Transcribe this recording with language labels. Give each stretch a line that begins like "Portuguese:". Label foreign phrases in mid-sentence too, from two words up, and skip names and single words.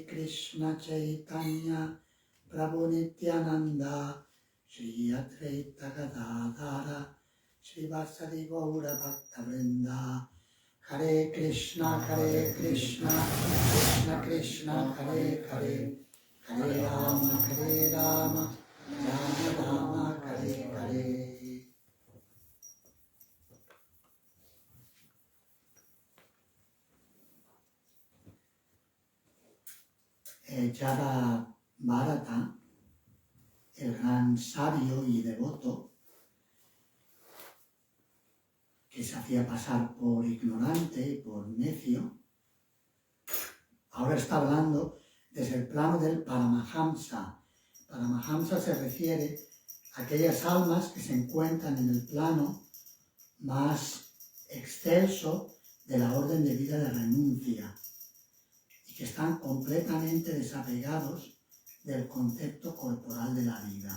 Sanskrit: Krishna Chaitanya Prabhu Nityananda Shri Advaita Gadadhara Shri Vasari Gaura Bhakta Vrinda Hare Krishna, Krishna Krishna, Hare Hare, Hare Rama, Rama Rama, Hare Hare.
Spanish: Yada Bharata, el gran sabio y devoto, que se hacía pasar por ignorante y por necio, ahora está hablando desde el plano del Paramahamsa. Paramahamsa se refiere a aquellas almas que se encuentran en el plano más excelso de la orden de vida de renuncia y que están completamente desapegados del concepto corporal de la vida.